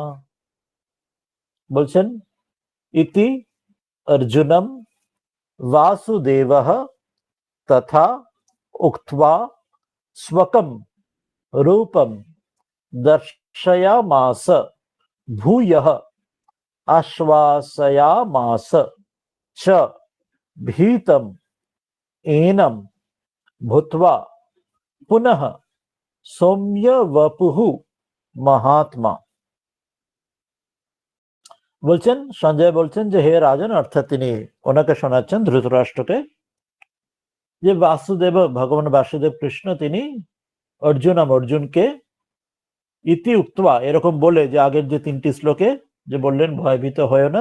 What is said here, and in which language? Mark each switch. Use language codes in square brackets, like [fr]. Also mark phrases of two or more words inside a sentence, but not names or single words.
[sa] বলছেন इति अर्जुनं वासुदेवः तथा उक्त्वा स्वकं रूपं दर्शयामास भूयः आश्वासयामास च भीतम एनं भूत्वा पुनः सौम्य वपुः महात्मा। [bn] বলছেন সঞ্জয় বলছেন যে হে রাজন, অর্থাৎ তিনি ওনাকে শোনাচ্ছেন ধৃতরাষ্ট্রকে, যে বাসুদেব, ভগবান বাসুদেব কৃষ্ণ, তিনি অর্জুনকে [sa] ইতি উক্তবা, [bn] এরকম বলে, যে আগের যে তিনটি শ্লোকে যে বললেন ভয়ভীত হয়েও না,